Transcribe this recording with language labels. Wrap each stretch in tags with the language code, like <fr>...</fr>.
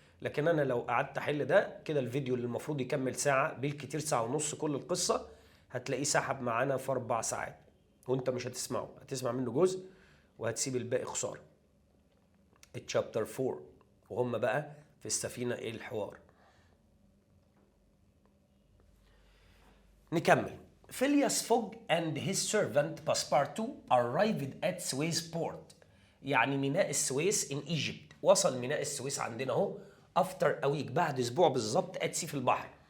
<ar>لكن أنا لو قعدت أحل ده كده الفيديو اللي المفروض يكمل ساعة بالكتير ساعة ونص كل القصة هتلاقيه سحب معانا في 4 ساعات، وأنت مش هتسمعه، هتسمع منه جزء وهتسيب الباقي خسارة. الشابتر 4 وهم بقى في السفينة إيه الحوار. نكمل.</ar> <en>Phileas Fogg and his servant Passepartout arrived at Suez port.</en> <ar>يعني ميناء السويس</ar> <en>in Egypt.</en> <ar>وصل ميناء السويس عندنا اهو</ar> <en>after a week،</en> <ar>بعد اسبوع بالظبط</ar> <en>at sea</en> <ar>في البحر.</ar>